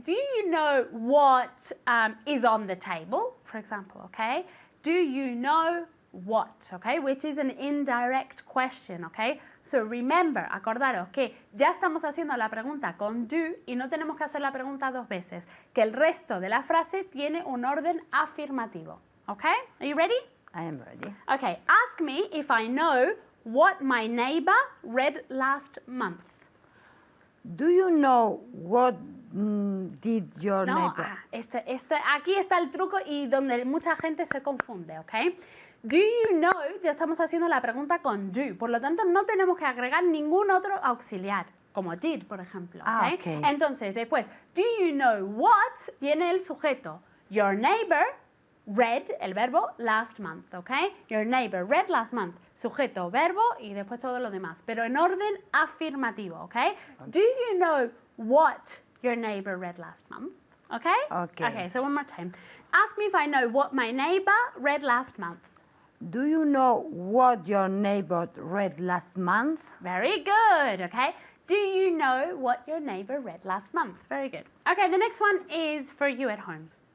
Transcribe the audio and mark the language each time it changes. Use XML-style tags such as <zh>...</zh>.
<en>Do you know what is on the table, for example, okay? Do you know what, okay? Which is an indirect question, okay? So remember,</en> <es>acordaros que ya estamos haciendo la pregunta con do y no tenemos que hacer la pregunta 2 veces, que el resto de la frase tiene un orden afirmativo, okay?</es> <en>Are you ready? I am ready. Okay, ask me if I know what my neighbor read last month. Do you know what did your No, neighbor?</en> <es>aquí está el truco y donde mucha gente se confunde, ¿ok?</es> <en>Do you know,</en> <es>ya estamos haciendo la pregunta con do, por lo tanto no tenemos que agregar ningún otro auxiliar, como did, por ejemplo, ¿ok?</es> <en>Okay.</en> <es>Entonces, después,</es> <en>do you know what,</en> <es>viene el sujeto.</es> <en>Your neighbor read,</en> <es>el verbo,</es> <en>last month, ¿ok? Your neighbor read last month,</en> <es>sujeto, verbo y después todo lo demás, pero en orden afirmativo, ¿ok?</es> <en>Do you know what your neighbor read last month? Okay? Okay. Okay, so one more time. Ask me if I know what my neighbor read last month. Do you know what your neighbor read last month? Very good, okay? Do you know what your neighbor read last month? Very good. Okay, the next one is for you at home.</en>